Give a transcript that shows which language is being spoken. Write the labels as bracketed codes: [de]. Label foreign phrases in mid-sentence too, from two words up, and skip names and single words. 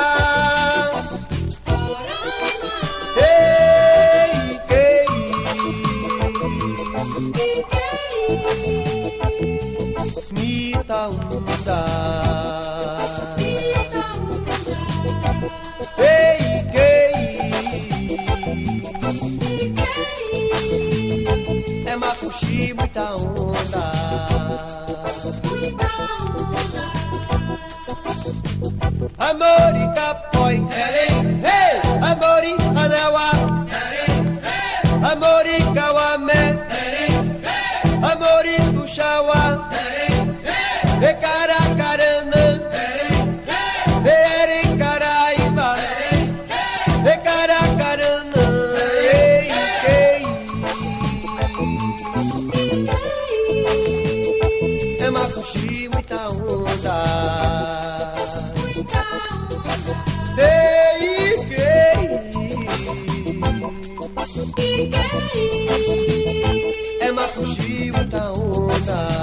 [pt] hey, hey, Nitaunda, hey, hey, é macuxi, muita onda. [mbc] Amori capoi, hey, amori anawa, amori kawame, amori tushawa, e caracarana, e caraíba, e caracarana, [pt] ei, ei, é macuxi, muita onda. É macuxi, muita onda.